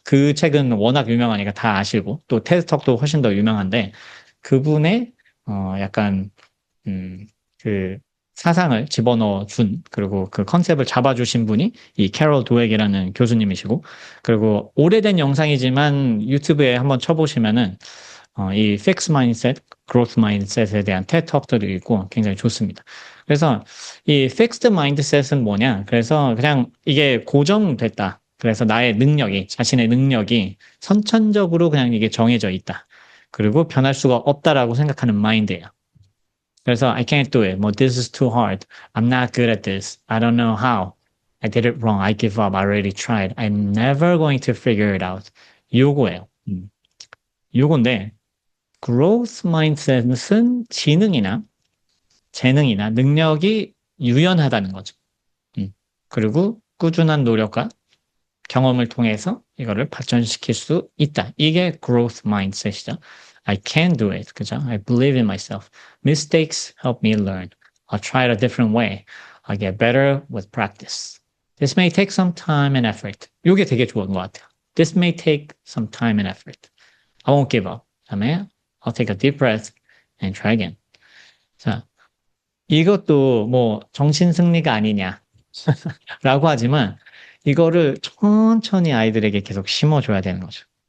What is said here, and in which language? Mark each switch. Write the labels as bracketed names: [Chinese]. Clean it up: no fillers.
[Korean] 그 책은 워낙 유명하니까 다 아시고 또 테드 톡도 훨씬 더 유명한데 그분의 약간 그 사상을 집어넣어 준, 그리고 그 컨셉을 잡아주신 분이 이 캐롤 도액이라는 교수님이시고, 그리고 오래된 영상이지만 유튜브에 한번 쳐보시면은, 이 Fixed Mindset, Growth Mindset에 대한 TED 톡들이 있고 굉장히 좋습니다. 그래서 이 Fixed Mindset은 뭐냐? 그래서 그냥 이게 고정됐다. 그래서 자신의 능력이 선천적으로 그냥 이게 정해져 있다. 그리고 변할 수가 없다라고 생각하는 마인드예요. [English] 그래서 I can't do it. this is too hard. I'm not good at this. I don't know how. I did it wrong. I give up. I already tried. I'm never going to figure it out. [Korean] 요거예요. 요건데 growth mindset은 지능이나 재능이나 능력이 유연하다는 거죠. 그리고 꾸준한 노력과 경험을 통해서 이거를 발전시킬 수 있다. 이게 growth mindset이죠. [English] I can do it. [Korean] 그죠? [English] I believe in myself. Mistakes help me learn. I'll try it a different way. I'll get better with practice. This may take some time and effort. [Korean] 이게 되게 좋은 것 같아요. [English] This may take some time and effort. I won't give up. [Korean] 그다음에 [English] I'll take a deep breath and try again. [Korean] 자, 이것도 뭐 정신승리가 아니냐 라고 하지만 이거를 천천히 아이들에게 계속 심어줘야 되는 거죠.